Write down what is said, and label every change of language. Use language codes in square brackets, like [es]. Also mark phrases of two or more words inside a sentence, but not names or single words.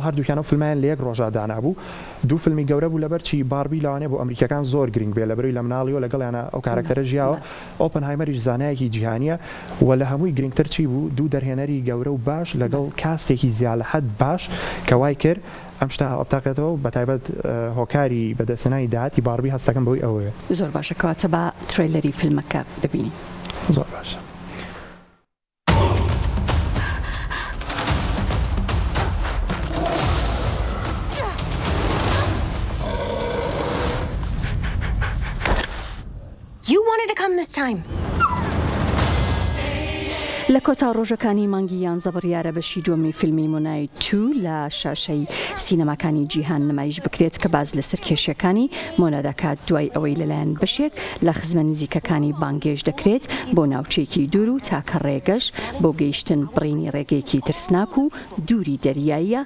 [ckb] هەردووکیان و فیلمیان لە یەک ڕۆژە دانابوو دوو فیلمی گەورە بوو لەبەرچی باربی لەوانەیە بۆ ئەمریکەکان زۆر گرنگ بێ لەبەروی لە مناڵیەوە لەگەڵیانە ئەو کارکتەرە ژیاوە ئۆپنهایمەریش زانایەکی جیهانیە و لە هەمووی گرنگتر چی بوو دوو دەرهێنەری گەورە و باش لەگەڵ کاستێکی زیاد لە حەد باش کە وای کرد ئەم شتا ئەبتاقێتەوە بە تایبەت هۆکاری بەدەستێنانی داهاتی باربی هەستەکەم بەوەی ئەوەیە زۆر باشە کەواتە بە ترێلەری فیلمەکە دەبینی زۆر باشە [en] You wanted to come this time. [ckb] لە کۆتا ڕۆژەکانی مانگی 11 بڕیارە بەشی دووەمی فیلمی مۆنای 2 لە شاشەی سینەماکانی جیهان نمایش بکرێت کە باز لە سەرکێشیەکانی مۆنا دەکات دوای ئەوەی لەلایەن بەشێک لە خزمە نزیکەکانی بانگێش دەکرێت بۆ ناوچێکی دوور و تاکە ڕێگەش بۆ گەیشتن بڕینی ڕێگەیەکی ترسناک و دووری دەریاییە